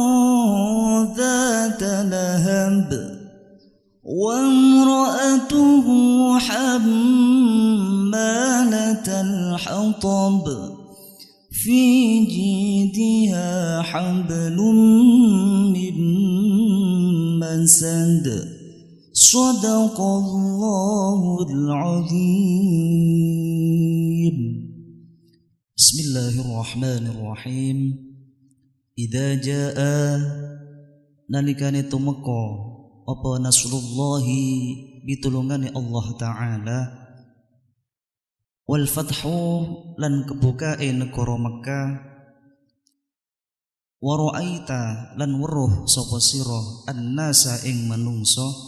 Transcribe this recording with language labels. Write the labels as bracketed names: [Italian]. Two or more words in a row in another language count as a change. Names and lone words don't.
[Arabic] ذات لهب وامرأته حمالة الحطب في جيدها حبل من مسد صدق الله العظيم. Bismillahirrahmanirrahim. إذا جاء [Javanese] nalikane tumeka apa nasrullahi pitulungane Allah taala [Arabic] والفتح [Javanese] lan kebukae negara Mekkah [Arabic] ورأيت [Javanese] lan weruh sapa sira annasa ing manungsa